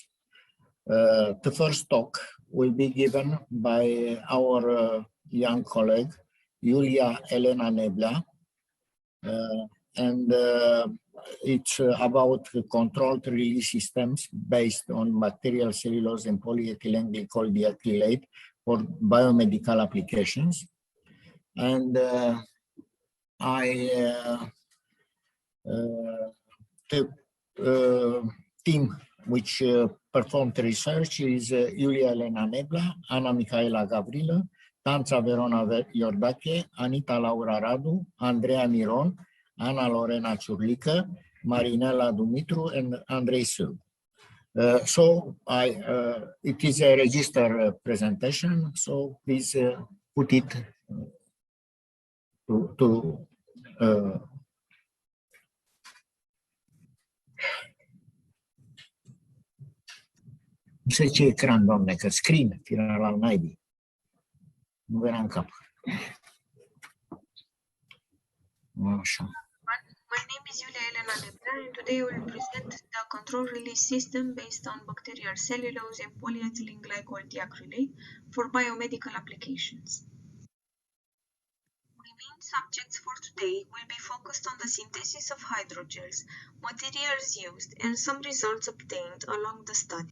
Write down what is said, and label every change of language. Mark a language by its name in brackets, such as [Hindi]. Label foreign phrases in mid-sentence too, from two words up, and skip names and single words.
[English] The first talk will be given by our young colleague, Iulia Elena Neblea, and it's about controlled release systems based on material cellulose and polyethylene glycol diacrylate for biomedical applications. And the team which performed research is Iulia Elena Neblea, Ana Mihaela Gavrilă, Tanța Verona Iordache, Anita Laura Radu, Andreea Miron, Ana Lorena Ciurlică, Marinela Dumitru, and Andreescu. So it is a registered presentation, so please put it to [Romanian] nu știu ce ecran, doamne, că screen, final al naibii. Nu venea în cap. Așa. [English] My name is Iulia Elena Neblea, and today I will present the control release system based on bacterial cellulose and polyethylene glycol diacrylate for biomedical applications. My main subjects for today will be focused on the synthesis of hydrogels, materials used, and some results obtained along the study.